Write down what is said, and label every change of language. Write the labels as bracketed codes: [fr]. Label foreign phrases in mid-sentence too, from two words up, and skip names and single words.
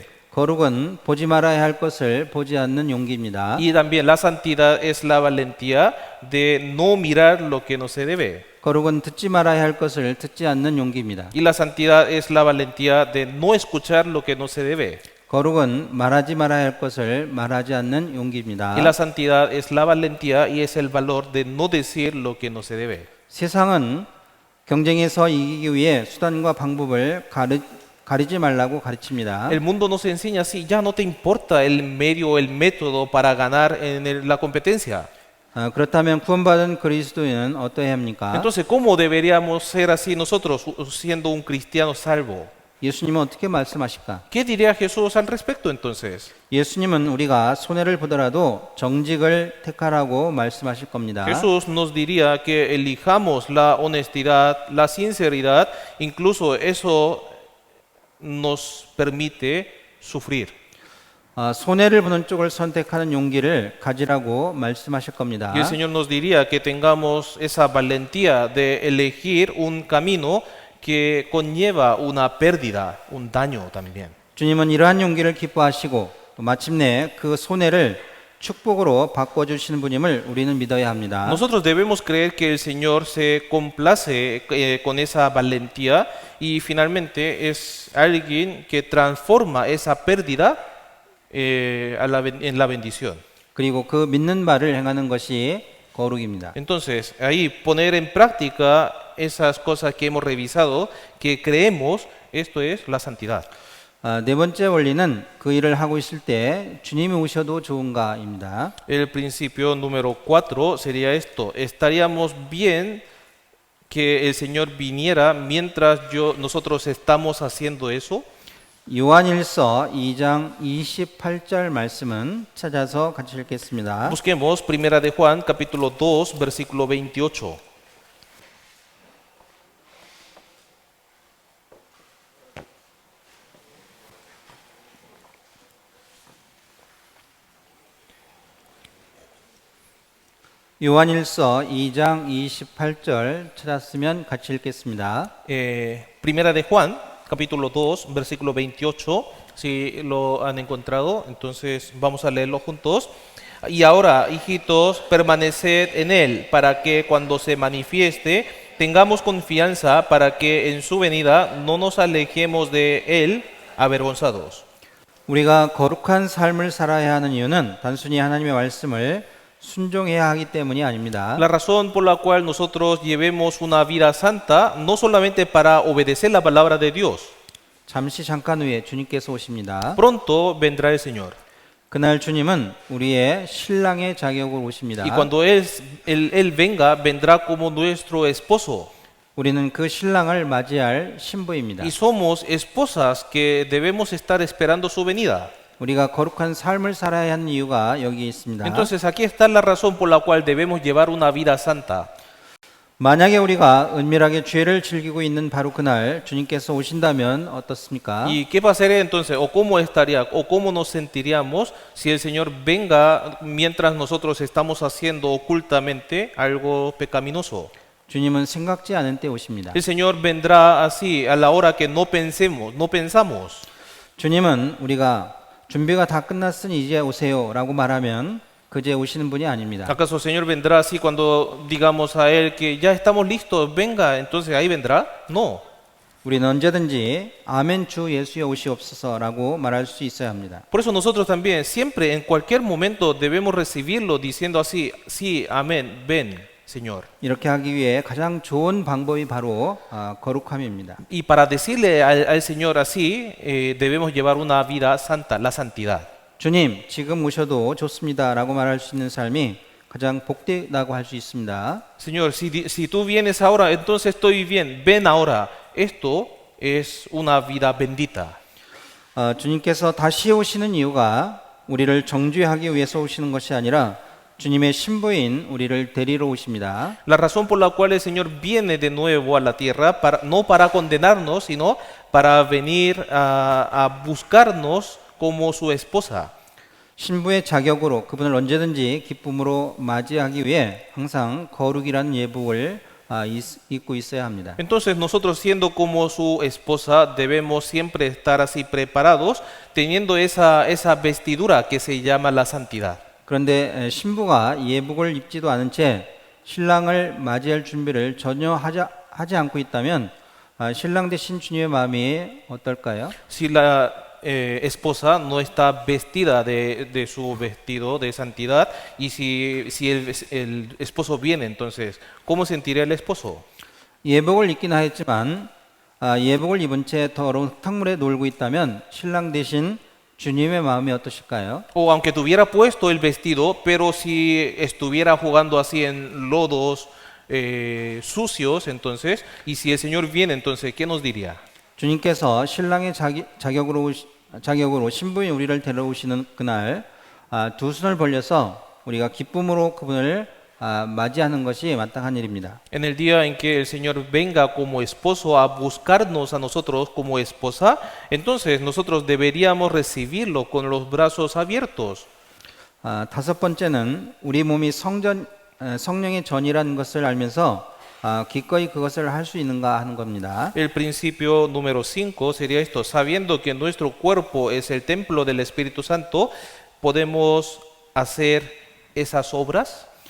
[ko] 거룩은 보지 말아야 할 것을 보지 않는 용기입니다. [es] Y también la santidad es la valentía de no mirar lo que no se debe. [ko] 거룩은 듣지 말아야 할 것을 듣지 않는 용기입니다. [es] Y la santidad es la valentía de no escuchar lo que no se debe. [ko] 거룩은 말하지 말아야 할 것을 말하지 않는 용기입니다. [es] Y la santidad es la valentía y es el valor de no decir lo que no se debe. [ko] 세상은 경쟁에서 이기기 위해 수단과 방법을 가리지 말라고 가르칩니다. [es] El mundo nos enseña así: ya no te importa el medio, el método para ganar en la competencia. [ko] 그렇다면 구원받은 그리스도인은 어떠해야 합니까? [es] Entonces, ¿cómo deberíamos ser así nosotros siendo un cristiano salvo? [ko] 예수님은 어떻게 말씀하실까? [es] ¿Qué diría Jesús al respecto entonces? [ko] 예수님은 우리가 손해를 보더라도 정직을 택하라고 말씀하실 겁니다. [es] Jesús nos diría que elijamos la honestidad, la sinceridad, incluso eso nos permite sufrir. [ko] 손해를 보는 쪽을 선택하는 용기를 가지라고 말씀하실 겁니다. [es] Y el Señor nos diría que tengamos esa valentía de elegir un camino que conlleva una pérdida, un daño también. [ko] 주님은 이러한 용기를 기뻐하시고 또 마침내 그 손해를 축복으로 바꿔주시는 분임을 우리는 믿어야 합니다. [es] Nosotros debemos creer que el Señor se complace con esa valentía y finalmente es alguien que transforma esa pérdida en la bendición. [ko] 그리고 그 믿는 바를 행하는 것이 거룩입니다. [es] Entonces, ahí poner en práctica esas cosas que hemos revisado, que creemos, esto es la santidad. [ko] 네 번째 원리는 그 일을 하고 있을 때 주님이 오셔도 좋은가입니다. [es] El principio número 4 sería esto: estaríamos bien que el Señor viniera mientras nosotros estamos haciendo eso. [ko] 요한일서 2장 28절 말씀은 찾아서 같이 읽겠습니다. [es] Busquemos Primera de Juan, capítulo 2, versículo 28. [ko] 요한일서 2장 28절 찾았으면 같이 읽겠습니다. [es] Primera de Juan, capítulo 2, versículo 28. Si lo han encontrado, entonces vamos a leerlo juntos. Y ahora, hijitos, permaneced en él, para que cuando se manifieste tengamos confianza, para que en su venida no nos alejemos de él avergonzados. [ko] 우리가 거룩한 삶을 살아야 하는 이유는 단순히 하나님의 말씀을 순종해야 하기 때문이 아닙니다. [es] La razón por la cual nosotros llevemos una vida santa no solamente para obedecer la palabra de Dios. [ko] 잠시 잠깐 후에 주님께서 오십니다. [es] Pronto vendrá el Señor. [ko] 그날 주님은 우리의 신랑의 자격으로 오십니다. [es] Y cuando él venga, vendrá como nuestro esposo. [ko] 우리는 그 신랑을 맞이할 신부입니다. [es] Y somos esposas que debemos estar esperando su venida. [ko] 우리가 거룩한 삶을 살아야 하는 이유가 여기 있습니다. [es] Entonces aquí está la razón por la cual debemos llevar una vida santa. [ko] 만약에 우리가 은밀하게 죄를 즐기고 있는 바로 그날 주님께서 오신다면 어떻습니까? [es] ¿Y qué pasaría entonces? ¿O cómo estaría? ¿O cómo nos sentiríamos si el Señor venga mientras nosotros estamos haciendo ocultamente algo pecaminoso? [ko] 주님은 생각지 않은 때 오십니다. [es] El Señor vendrá así a la hora que no pensemos, no pensamos. [ko] 주님은 우리가 준비가 다 끝났으니 이제 오세요라고 말하면 그제 오시는 분이 아닙니다. [es] ¿Acaso el Señor vendrá así cuando digamos a Él que ya estamos listos, venga, entonces ahí vendrá? No. [ko] 우리는 언제든지 아멘 주 예수여 오시옵소서라고 말할 수 있어야 합니다. [es] Por eso nosotros también, siempre, en cualquier momento, debemos recibirlo diciendo así, sí, amén, ven, Señor. [ko] 이렇게 하기 위해 가장 좋은 방법이 바로 거룩함입니다. [es] Y para decirle al Señor así, debemos llevar una vida santa, la santidad. [ko] 주님, 지금 오셔도 좋습니다라고 말할 수 있는 삶이 가장 복되다고 할 수 있습니다. [es] Señor, si tú vienes ahora, entonces estoy bien, ven ahora. Esto es una vida bendita. [ko] 주님께서 다시 오시는 이유가 우리를 정죄하기 위해서 오시는 것이 아니라 주님의 신부인 우리를 데리러 오십니다. [es] La razón por la cual el Señor viene de nuevo a la tierra, no para condenarnos, sino para venir a buscarnos como su esposa. [ko] 신부의 자격으로 그분을 언제든지 기쁨으로 맞이하기 위해 항상 거룩이라는 예복을 입고 있어야 합니다. [es] Entonces nosotros siendo como su esposa debemos siempre estar así preparados, teniendo esa vestidura que se llama la santidad. [ko] 그런데 신부가 예복을 입지도 않은 채 신랑을 맞이할 준비를 전혀 하지 않고 있다면 신랑 되신 주님의 마음이 어떨까요? [es] Si la esposa no está vestida de su vestido de santidad y si el esposo viene, entonces, ¿cómo sentiría el esposo? [ko] 예복을 입긴 하였지만 예복을 입은 채 더러운 흙탕물에 놀고 있다면 신랑 되신 주님의 마음이 어떠실까요? [es] O aunque tuviera puesto el vestido, pero si estuviera jugando así en lodos sucios, entonces, y si el Señor viene, entonces, ¿qué nos diría? [ko] 주님께서 신랑의 자격으로 신부인 우리를 데려오시는 그날 두 손을 벌려서 우리가 기쁨으로 그분을 맞이하는 것이 마땅한 일입니다. [es] En el día en que el Señor venga como esposo a buscarnos a nosotros como esposa, entonces nosotros deberíamos recibirlo con los brazos abiertos. [ko] 다섯 번째는 우리 몸이 성령의 전이라는 것을 알면서 기꺼이 그것을 할 수 있는가 하는 겁니다. [es] El principio número 5 sería esto: sabiendo que nuestro cuerpo es el templo del Espíritu Santo, ¿podemos hacer esas obras?